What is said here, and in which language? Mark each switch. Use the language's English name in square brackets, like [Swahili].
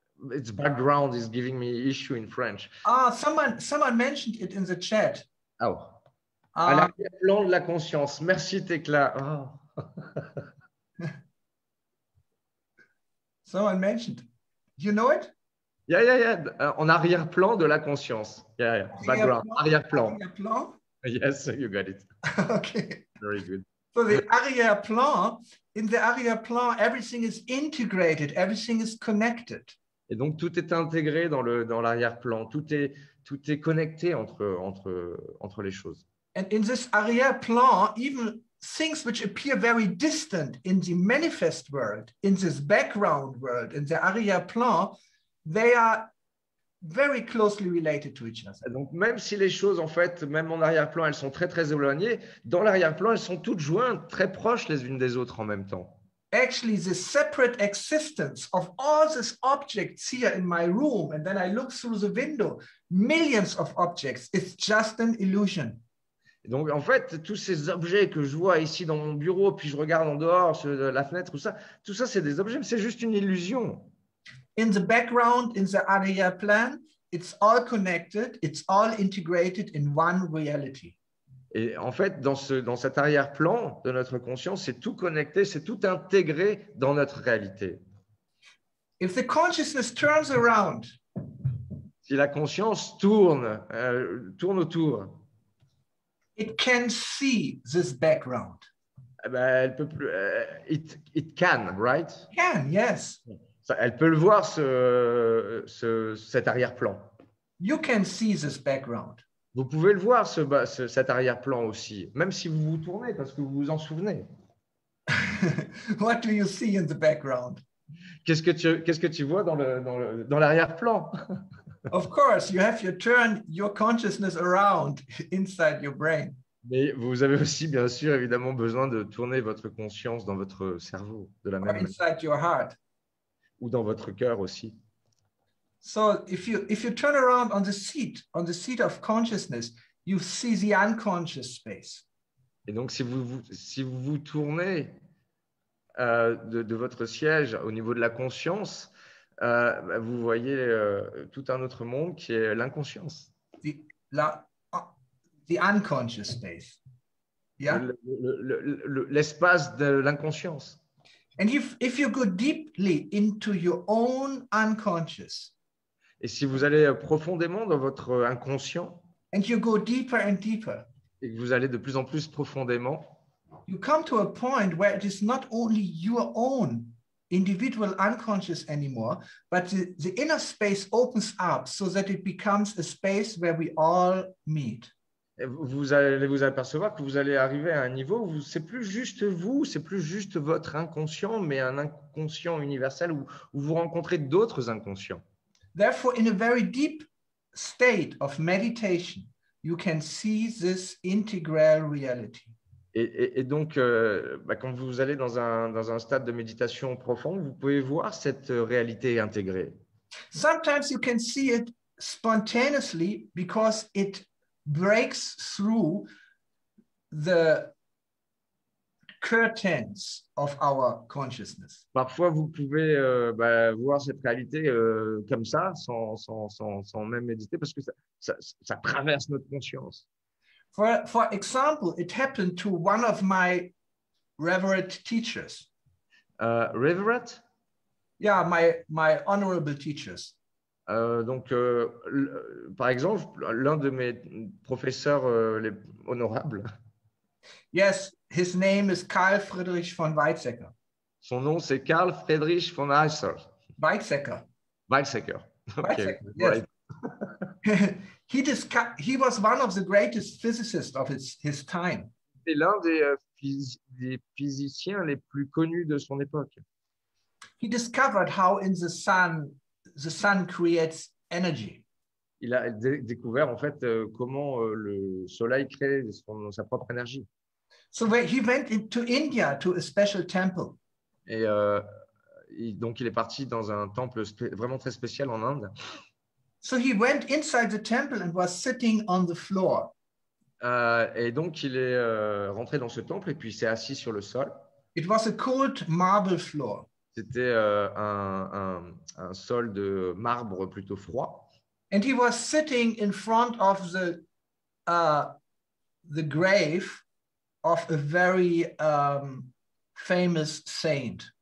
[English] Its background is giving me issue in French. Someone mentioned it in the chat. Oh. [French] À l'arrière-plan de la conscience. Merci, Tekla. Oh. [English] Someone mentioned. You know it? [French] Yeah. En arrière-plan de la conscience. Yeah. Background. Arrière-plan. [English] Yes, you got it. Okay. Very good. So the arrière-plan, in the arrière-plan, everything is integrated, everything is connected. [French] Et donc tout est intégré dans l'arrière-plan, tout est connecté entre les choses. [English] And in this arrière-plan, even things which appear very distant in the manifest world, in this background world, in the arrière-plan, they are very closely related to each other. [French] Donc même si les choses, en fait, même en arrière-plan, elles sont très très éloignées, dans l'arrière-plan, elles sont toutes jointes, très proches les unes des autres en même temps. [English] Actually, the separate existence of all these objects here in my room, and then I look through the window, millions of objects, it's just an illusion. [French] Et donc, en fait, tous ces objets que je vois ici dans mon bureau, puis je regarde en dehors, sur la fenêtre, tout ça, c'est des objets, mais c'est juste une illusion. [English] In the background, in the arrière-plan, it's all connected, it's all integrated in one reality. [French] Et en fait, dans cet arrière-plan de notre conscience, c'est tout connecté, c'est tout intégré dans notre réalité. [English] If the consciousness turns around, [French] si la conscience tourne autour, [English] it can see this background. [French] Elle peut plus, [English] it can, right? It can, yes. [French] Elle peut le voir, cet arrière-plan. [English] You can see this background. [French] Vous pouvez le voir, cet arrière-plan aussi, même si vous vous tournez, parce que vous vous en souvenez. [English] What do you see in the background? [French] Qu'est-ce que tu vois dans l'arrière-plan? [English] Of course, you have to turn your consciousness around inside your brain. [French] Mais vous avez aussi, bien sûr, évidemment, besoin de tourner votre conscience dans votre cerveau, de la [English] or [French] même manière, [English] inside your heart. [French] ou dans votre cœur aussi. [English] So if you turn around on the seat of consciousness, you see the unconscious space. [French] Et donc, si vous vous tournez de votre siège au niveau de la conscience, bah, vous voyez tout un autre monde qui est l'inconscience, [English] The, la, the unconscious space. Yeah. [French] l'espace de l'inconscience. [English] And if you go deeply into your own unconscious, [French] Et si vous allez profondément dans votre inconscient [English] and you go deeper and deeper, [French] et que vous allez de plus en plus profondément, [English] you come to a point where it is not only your own individual unconscious anymore, but the inner space opens up so that it becomes a space where we all meet. [French] vous allez vous apercevoir que vous allez arriver à un niveau où c'est plus juste vous, c'est plus juste votre inconscient, mais un inconscient universel où vous rencontrez d'autres inconscients. [English] Therefore, in a very deep state of meditation, you can see this integral reality. [French] Et donc, bah, quand vous allez dans un stade de méditation profond, vous pouvez voir cette réalité intégrée. [English] Sometimes you can see it spontaneously because it breaks through the curtains of our consciousness. [French] Parfois, vous pouvez bah, voir cette réalité comme ça, sans même méditer, parce que ça traverse notre conscience. [English] For example, it happened to one of my revered teachers. Reverend, Yeah, my honorable teachers. [French] donc, par exemple, l'un de mes professeurs les honorables, [English] Yes, his name is Karl Friedrich von Weizsäcker. [French] son nom c'est Karl Friedrich von Weizsäcker. [English] Weizsäcker. Okay, Weizsäcker, yes. right. He was one of the greatest physicists of his time. [French] C'est l'un des physiciens les plus connus de son époque. [English] He discovered how in the sun creates energy. [French] Il a découvert en fait comment le soleil crée sa propre énergie. [English] So he went to India to a special temple. [French] Et donc il est parti dans un temple vraiment très spécial en Inde. [English] So he went inside the temple and was sitting on the floor. [French] Et donc il est rentré dans ce temple et puis il s'est assis sur le sol. [English] It was a cold marble floor. [French] C'était un sol de marbre plutôt froid. [English] And he was sitting in front of the grave of a very famous saint.